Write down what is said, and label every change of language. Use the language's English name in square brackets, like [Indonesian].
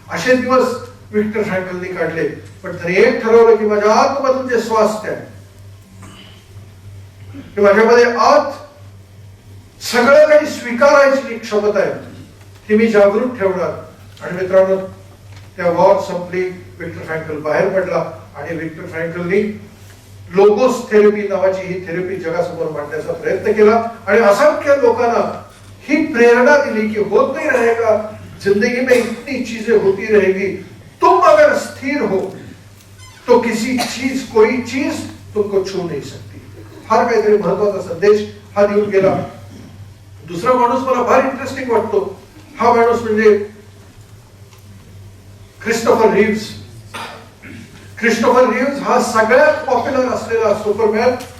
[Marathi] असे दिवस विक्टर फ्रँकलनी काढले. पण त्याने एक ठरवलं की माझ्या आतमधून जे स्वास्थ्य आहे, की माझ्यामध्ये आत सगळं काही स्वीकारायची क्षमता आहे, ती मी जागृत ठेवणार. आणि मित्रांनो, त्या वॉर संपली, विक्टर फ्रँकल बाहेर पडला आणि विक्टर फ्रँकलनी लोगोस थेरपी नावाची ही थेरपी जगासमोर मांडण्याचा प्रयत्न केला. आणि असंख्य लोकांना ही प्रेरणा दिली की [Hindi] होत नहीं रहेगा, जिंदगी में इतनी चीजें होती रहेगी, तुम अगर स्थिर हो तो किसी चीज, कोई चीज तुमको छू नहीं सकती. [Marathi] फार काहीतरी महत्वाचा संदेश हा देऊन गेला. दुसरा माणूस मला फार इंटरेस्टिंग वाटतो. हा माणूस म्हणजे क्रिस्टोफर रिव्ह्ज. क्रिस्टोफर रिव्ह्ज हा सगळ्यात पॉप्युलर असलेला सुपरमॅन.